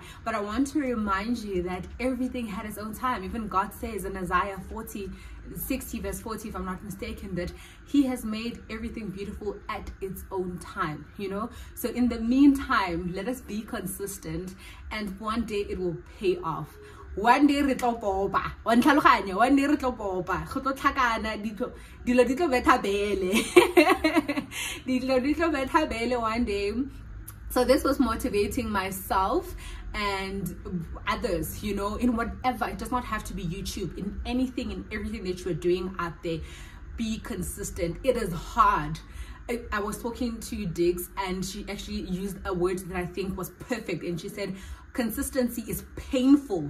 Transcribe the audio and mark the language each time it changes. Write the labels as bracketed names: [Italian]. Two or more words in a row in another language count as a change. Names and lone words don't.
[English] But I want to remind you that everything had its own time. Even God says in Isaiah 60 verse 40, if I'm not mistaken, that he has made everything beautiful at its own time, you know. So in the meantime, let us be consistent, and one day it will pay off. One day [Tswana] re tlo popa, [English] one day [Tswana] re tlo popa, go tlo tlhakana dilo di tlo betha bele dilo di tlo betha bele [English] one day. So this was motivating myself and others, you know, in whatever. It does not have to be YouTube. In anything and everything that you're doing out there, be consistent. It is hard. I was talking to Diggs, and she actually used a word that I think was perfect, and she said consistency is painful.